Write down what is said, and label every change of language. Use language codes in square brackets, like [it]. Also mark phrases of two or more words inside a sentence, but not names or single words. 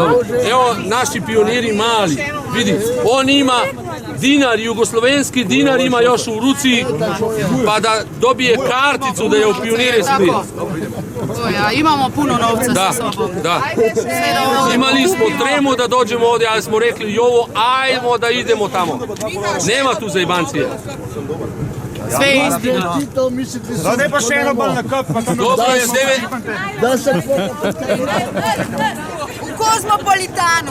[sr] Evo, naši pioniri mali, vidi, on ima dinar, jugoslovenski dinar ima još u ruci, pa da dobije karticu da je u pionire svi. Imamo puno novca Da, sa sobom. da. Imali smo tremu da dođemo ovdje, ali smo rekli Jovo, ajmo da idemo tamo. Nema tu zajbancije. Sve je istina. [sl] Zdaj pa še eno bal na kop, pa to Dobro je 9. [sr] U Kozmopolitanu.